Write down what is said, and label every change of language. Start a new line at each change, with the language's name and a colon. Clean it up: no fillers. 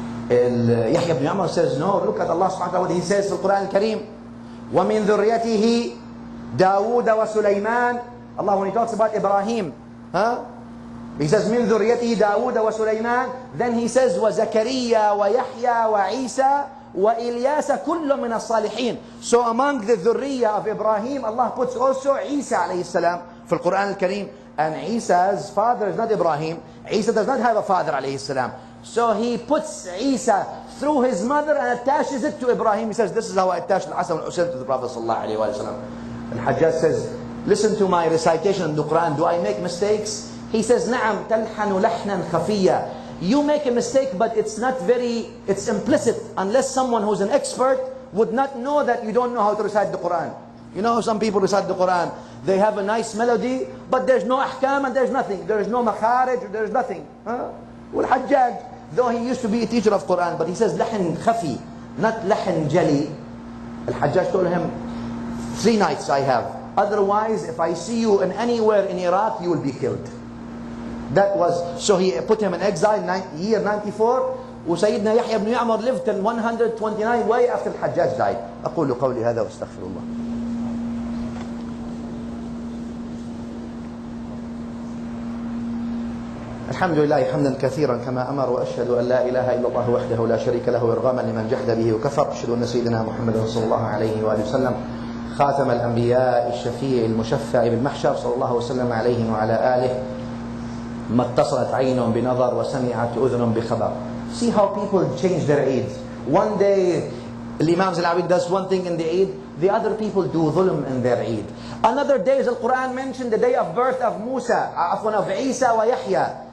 English: Yahya ibn Ya'mar says, no, look at Allah subhanahu wa ta'ala, what he says in the Quran al-Kareem.
Arabic: وَمِن ذُرِّيَّتِهِ دَاوُودَ وَسُلَيْمَانَ.
English: Allah, when he talks about Ibrahim, he says,
Arabic: مِن ذُرِّيَّتِهِ دَاوُودَ وَسُلَيْمَانَ.
English: Then he says,
Arabic: وَزَكَرِيَّا وَيَحْيَا وَعِيسَى وَإِلْيَاسَ كُلٌّ مِنَ الصَّالِحِينَ.
English: So among the dhurriya of Ibrahim, Allah puts also Isa alayhi salam for the Quran al-Kareem. And Isa's father is not Ibrahim. Isa does not have a father alayhi salam. So he puts Isa through his mother and attaches it to Ibrahim. He says, this is how I attached Al-Hasan and Hussein to the Prophet sallallahu alayhi wa sallam. And Hajjaj says, listen to my recitation in the Quran. Do I make mistakes?
Arabic: He says, نعم تلحن لحنا خفيا.
English: You make a mistake, but it's implicit, unless someone who's an expert would not know that you don't know how to recite the Quran. You know how some people recite the Quran, they have a nice melody, but there's no ahkam and there's nothing. There is no makharij, there's nothing. Well, Hajjaj, though he used to be a teacher of Quran, but he says lahn khafi, not lahn jali. Al-Hajjaj told him, 3 nights I have. Otherwise, if I see you in anywhere in Iraq, you will be killed. That was, so he put him in exile, year 94. وسيدنا يحيى بن يعمر lived till 129 way after الحجاج died.
Arabic: أقول قولي هذا واستغفر الله. الحمد لله حمدا كثيرا كما أمر، وأشهد أن لا إله إلا الله وحده لا شريك له إرغاما لمن جحد به وكفر. أشهد أن سيدنا محمد صلى الله عليه وآله وسلم خاتم الأنبياء الشفيع المشفع بالمحشر صلى الله وسلم عليه وعلى آله. ما اتصلت عين بنظر وسمعت أذن بخبر.
English: See how people change their Eids. One day Imam al-Awid does one thing in the Eid, the other people do dhulm in their Eid. Another day, the Quran mentioned the day of birth of Musa, of Isa wa Yahya.